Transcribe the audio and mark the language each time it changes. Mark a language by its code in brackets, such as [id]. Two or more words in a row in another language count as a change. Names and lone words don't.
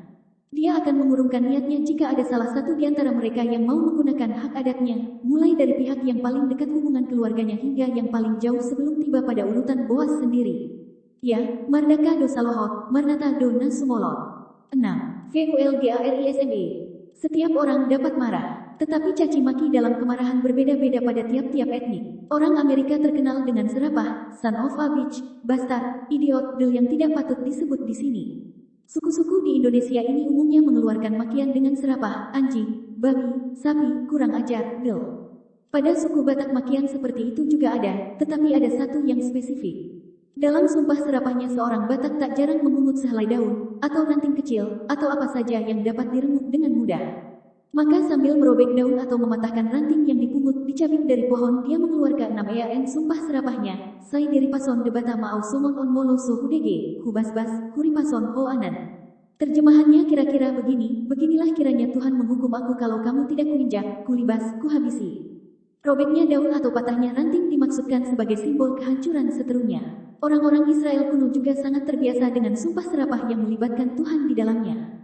[id] Dia akan mengurungkan niatnya jika ada salah satu di antara mereka yang mau menggunakan hak adatnya, mulai dari pihak yang paling dekat hubungan keluarganya hingga yang paling jauh sebelum tiba pada urutan Boas sendiri. Ya, [bbc] Mardaka do Salohot, Marnata do Nasumolot. [id] 6. VULGARISME. Setiap orang dapat marah, tetapi caci maki dalam kemarahan berbeda-beda pada tiap-tiap etnik. Orang Amerika terkenal dengan serapah, [en] son of a bitch, bastard, idiot, [id] del yang tidak patut disebut di sini. Suku-suku di Indonesia ini umumnya mengeluarkan makian dengan serapah, anjing, babi, sapi, kurang ajar, del. Pada suku Batak makian seperti itu juga ada, tetapi ada satu yang spesifik. Dalam sumpah serapahnya seorang Batak tak jarang memungut sehelai daun, atau ranting kecil, atau apa saja yang dapat diremuk dengan mudah. Maka sambil merobek daun atau mematahkan ranting yang dipungut dicabik dari pohon, dia mengeluarkan 6 EAN sumpah serapahnya. [bbc] Sai diri pason debata maau somon on molo so hudege, hubas-bas, kuripason ho anan. [id] Terjemahannya kira-kira begini, beginilah kiranya Tuhan menghukum aku kalau kamu tidak kuinjak, kulibas, kuhabisi. Robeknya daun atau patahnya ranting dimaksudkan sebagai simbol kehancuran seterusnya. Orang-orang Israel kuno juga sangat terbiasa dengan sumpah serapah yang melibatkan Tuhan di dalamnya.